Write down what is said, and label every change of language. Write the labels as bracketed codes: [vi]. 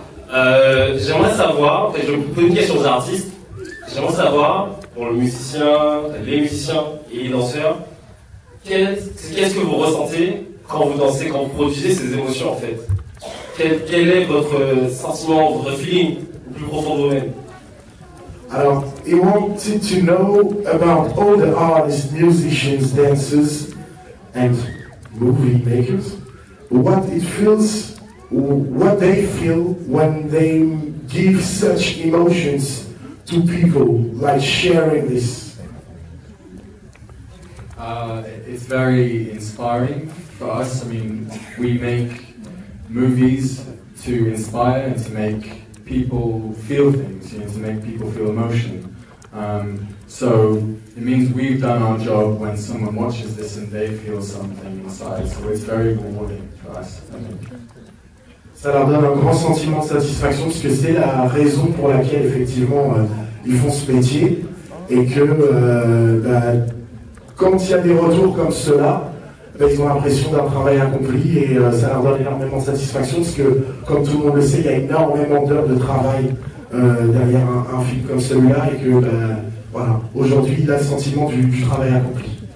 [fr] J'aimerais savoir, je vais vous poser une question aux artistes. J'aimerais savoir, pour les musiciens et les danseurs, qu'est-ce que vous ressentez quand vous dansez, quand vous produisez ces émotions en fait? Quel est votre sentiment, votre feeling le plus profond de vous-même? Alors, [en] he wanted to know about all the artists, musicians, dancers, and movie makers, what it feels, what they feel when they give such emotions to people, like sharing this. It's very inspiring for us. I mean, we make movies to inspire and to make people feel things, to make people feel emotion. So it means we've done our job when someone watches this and they feel something inside. So it's very rewarding for us, I think. [fr] Ça leur donne un grand sentiment de satisfaction parce que c'est la raison pour laquelle effectivement ils font ce métier et que quand il y a des retours comme ceux-là, ils ont l'impression d'un travail accompli et ça leur donne énormément de satisfaction parce que, comme tout le monde le sait, il y a énormément d'heures de travail derrière un film comme celui-là et que voilà, aujourd'hui il a le sentiment du travail accompli.